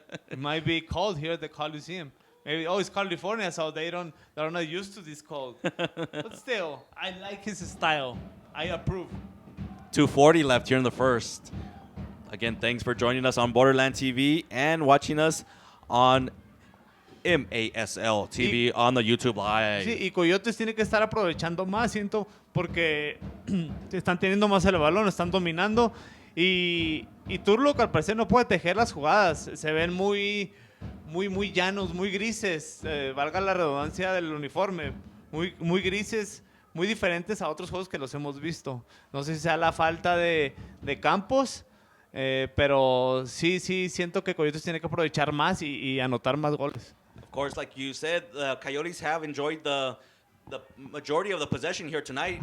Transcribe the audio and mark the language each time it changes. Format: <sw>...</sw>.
<en>It might be cold here at the Coliseum. Maybe it's California, so they're not used to this cold. But still, I like his style. I approve. 2:40 left here in the first. Again, thanks for joining us on Borderland TV and watching us on MASL TV on the YouTube Live.</en> <es>Sí, y Coyotes tiene que estar aprovechando más, siento, porque están teniendo más el balón, están dominando y Turlock al parecer no puede tejer las jugadas. Se ven muy llanos, muy grises, valga la redundancia del uniforme, muy grises, muy diferentes a otros juegos que los hemos visto. No sé si sea la falta de campos, pero sí siento que Coyotes tiene que aprovechar más y anotar más goles.</es> <en>Of course, like you said, the Coyotes have enjoyed the majority of the possession here tonight.</en>